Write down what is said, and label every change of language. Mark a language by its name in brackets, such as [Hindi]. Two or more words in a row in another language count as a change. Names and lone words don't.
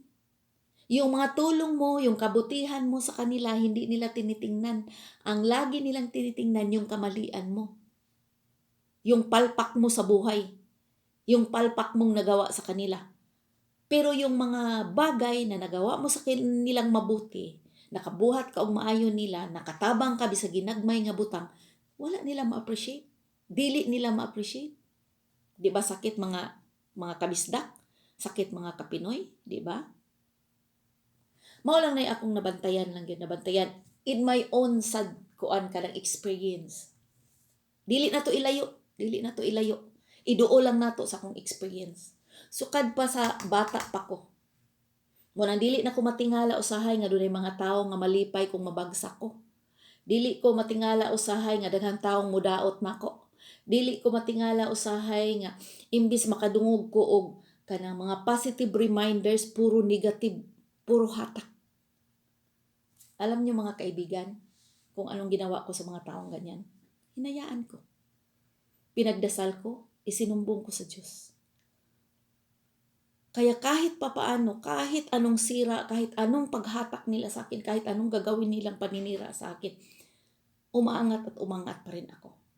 [Filipino] Yung mga tulong mo, yung kabutihan mo sa kanila, hindi nila tinitingnan. Ang lagi nilang tinitingnan yung kamalian mo. Yung palpak mo sa buhay. Yung palpak mong nagawa sa kanila. Pero yung mga bagay na nagawa mo sa kanilang mabuti, [Cebuano] nakabuhat ka o maayon nila, nakatabang ka bisag ginagmay nga butang, wala nila ma-appreciate. Dili nila ma-appreciate. Di ba sakit mga kabisdak? Sakit mga kapinoy? Di ba? Mao lang na akong nabantayan [English] in my own [Cebuano] sad kuan ka ng experience. Dili na to ilayo. Iduo lang nato sa akong experience. Sukad pa sa bata pa ko. Munang dili na ko matingala usahay nga dunay mga tawo nga malipay kung mabagsak ko. Dili ko matingala usahay nga daghang taong mudaot nako. Dili ko matingala usahay nga imbis makadungog ko og kanang mga [English] positive reminders, [Cebuano] puro negative, puro hatak. [Filipino] Alam niyo mga kaibigan, kung anong ginawa ko sa mga taong ganyan? Hinayaan ko. Pinagdasal ko, isinumbong ko sa Diyos. Kaya kahit papaano, kahit anong sira, kahit anong paghatak nila sa akin, kahit anong gagawin nilang paninira sa akin, umaangat at umangat pa rin ako.